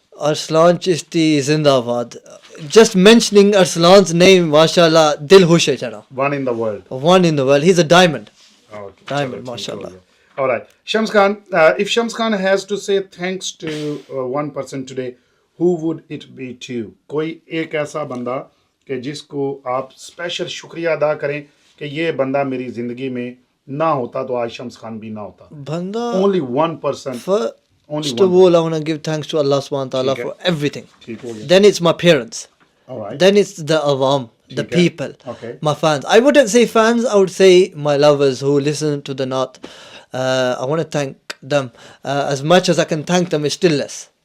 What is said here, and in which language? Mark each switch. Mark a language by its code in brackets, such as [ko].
[en] Arslan Chishti Zindabad. Just mentioning Arslan's name, mashallah, [pa] dil khush hai chana. [en] One in the world. He's a diamond. Okay. Diamond, mashallah. All right. Shams Khan, if Shams Khan has to say thanks to one person today, who would it be to? [ur] کوئی ایک ایسا بندہ کہ جس کو آپ special شکریہ ادا کریں کہ یہ بندہ میری زندگی میں نہ ہوتا تو آج شمس خان بھی نہ ہوتا. بندہ. [en] Only one person. First of all, I want to give thanks to Allah subhanahu wa ta'ala for everything. Then it's my parents. All right. Then it's the awam, the people, okay. My fans. I wouldn't say fans, I would say my lovers who listen to the Naat. I want to thank them. As much as I can thank them, it's still less.